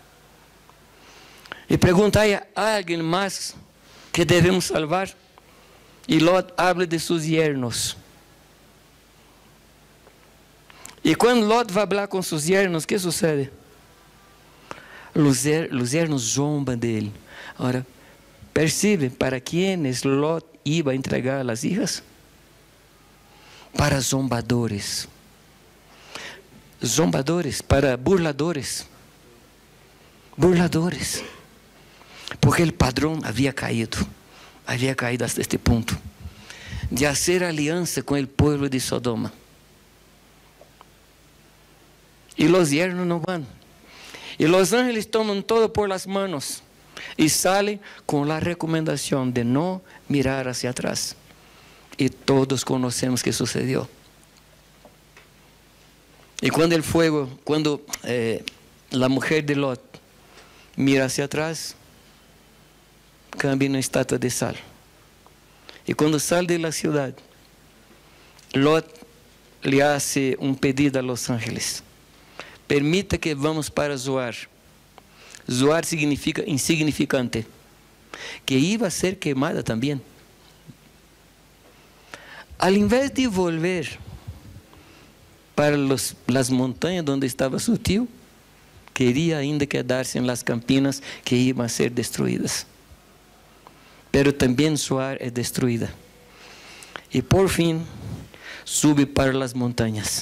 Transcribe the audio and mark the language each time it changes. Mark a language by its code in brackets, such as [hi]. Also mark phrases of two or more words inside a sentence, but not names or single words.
[pt] E perguntam: há alguém mais que devemos salvar? E Lot habla de seus yernos. E quando Lot vai falar com seus yernos, o que sucede? Os yernos zombam dele. Agora, percebe para [es] quienes Lot iba a entregar [pt] as hijas? Para zombadores. Zombadores, para burladores. Burladores. Porque o padrão havia caído hasta este ponto, de hacer aliança com o povo de Sodoma. E os yernos não vão. E os ángeles tomam todo [es] por las manos [pt] e saem com a recomendação de não [es] mirar hacia atrás. [pt] E todos conhecemos o que sucedeu. E quando o fuego, quando a mulher de Lot [es] mira hacia atrás, [pt] cambia em uma estátua de sal. E quando sai da cidade, Lot lhe hace um pedido [es] a los ángeles: [pt] permita que vamos para Zoar. Zoar significa insignificante, que [es] iba a ser [pt] queimada também. [es] al invés de volver para las montañas donde estaba su tío, quería ainda quedarse en las campinas que iban a ser destruidas. Pero también Zoar es destruida. Y por fin sube para las montañas.